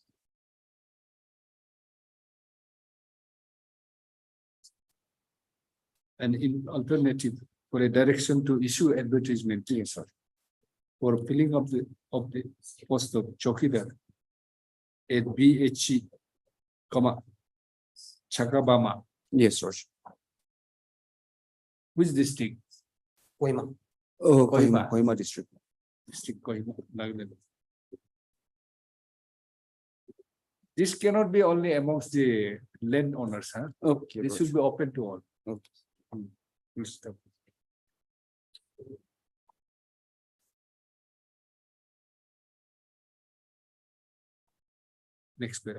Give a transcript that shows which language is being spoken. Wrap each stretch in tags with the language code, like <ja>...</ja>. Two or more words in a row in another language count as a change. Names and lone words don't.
<en>and in alternative for a direction to issue advertisement for filling of the post of Chokidar at BHC, Chakabama. Yes, Lord. Which district? Kohima. Kohima. Kohima district. District Kohima, Nagaland. This cannot be only amongst the landowners, huh? Okay. This should be open to all. Okay. Full stop. Next paragraph.</en>